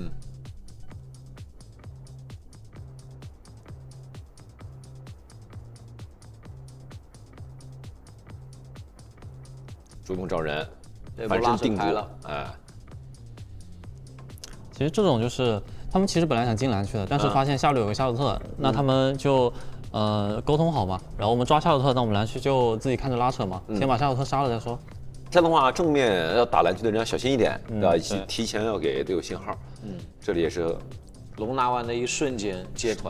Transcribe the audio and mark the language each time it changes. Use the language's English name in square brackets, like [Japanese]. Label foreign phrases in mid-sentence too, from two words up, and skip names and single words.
[Chinese] 主动找人，反身定住了。其實這種就是他们其實本來想進藍區的，但是發現下路有個夏洛特，那他們就溝通好嘛，然後我們抓夏洛特，那我們藍區就自己看着拉扯嘛，先把夏洛特殺了再說。這樣的話，正面要打藍區的人要小心一點，對吧？提前要給隊友信號。這裡也是龍拿完的一瞬間接團，